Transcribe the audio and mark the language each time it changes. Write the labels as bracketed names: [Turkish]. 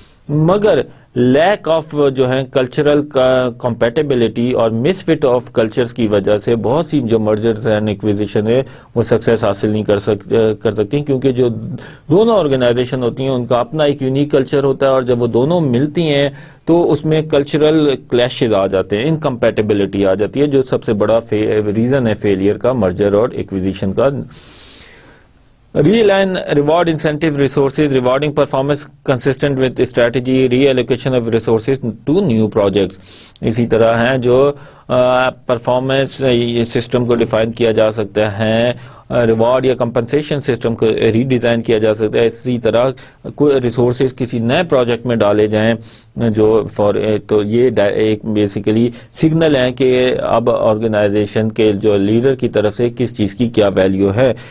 [Urdu] مگر lack of جو ہے کلچرل کمپیٹیبلٹی اور مس فٹ آف کلچرز کی وجہ سے بہت سی جو مرجرز اینڈ ایکویزیشن ہے وہ سکسیس حاصل نہیں کر سکتی، کیونکہ جو دونوں آرگنائزیشن ہوتی ہیں ان کا اپنا ایک یونیک کلچر ہوتا ہے، اور جب وہ دونوں ملتی ہیں تو اس میں کلچرل کلیشز آ جاتے ہیں، انکمپیٹیبلٹی آ جاتی ہے، جو سب سے بڑا ریزن ہے فیلئر کا، مرجر اور ایکویزیشن کا. [English] Realign reward incentive resources, rewarding performance consistent with strategy, reallocation of resources to new projects. [Urdu] اسی طرح ہیں جو پرفارمنس سسٹم کو ڈیفائن کیا جا سکتا ہے، ریوارڈ یا کمپنسیشن سسٹم کو ری ڈیزائن کیا جا سکتا ہے. اسی طرح کوئی ریسورسز کسی نئے پروجیکٹ میں ڈالے جائیں جو تو یہ ایک بیسیکلی سگنل ہے کہ اب آرگنائزیشن کے جو لیڈر کی طرف سے کس چیز کی کیا ویلیو ہے.